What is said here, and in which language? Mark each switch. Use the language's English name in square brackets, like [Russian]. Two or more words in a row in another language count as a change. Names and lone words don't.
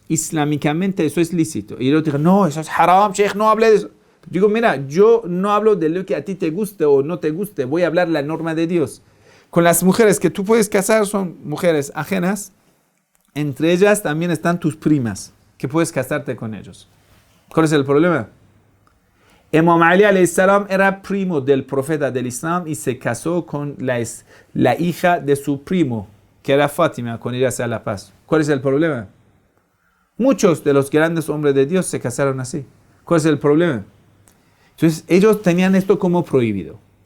[Spanish] Islámicamente eso es lícito. Y ellos dijeron, no, eso es haram, sheikh, no hable de eso. Digo, mira, yo no hablo de lo que a ti te guste o no te guste, voy a hablar la norma de Dios. Con las mujeres que tú puedes casar son mujeres ajenas, entre ellas también están tus primas, que puedes casarte con ellos. ¿Cuál es el problema? Imam Ali [Arabic] عليه السلام [Spanish] era primo del profeta del Islam y se casó con la hija de su primo, que era Fátima, con ella sea la paz. ¿Cuál es el problema? Muchos de los grandes hombres de Dios se casaron así. ¿Cuál es el problema? Entonces ellos tenían esto como prohibido.